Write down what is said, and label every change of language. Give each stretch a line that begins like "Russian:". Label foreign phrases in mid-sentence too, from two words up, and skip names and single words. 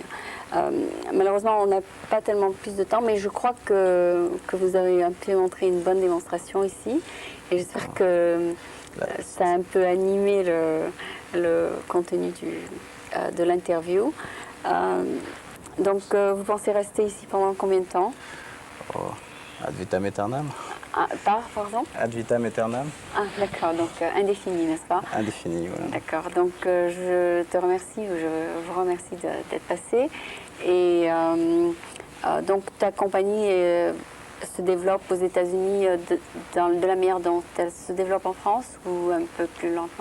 French: malheureusement, on n'a pas tellement plus de temps, mais je crois que vous avez un peu montré une bonne démonstration ici. Et j'espère que ça a un peu animé le contenu de l'interview. Donc, vous pensez rester ici pendant combien de temps?
Latin: Oh, ad vitam aeternam.
French: Pardon?
Latin: Ad vitam aeternam.
French: Ah, d'accord, donc indéfini, n'est-ce pas? Indéfini, voilà. D'accord, donc je te remercie, je vous remercie d'être passé. Et donc, ta compagnie se développe aux États-Unis de la manière dont elle se développe en France ou un peu plus lentement?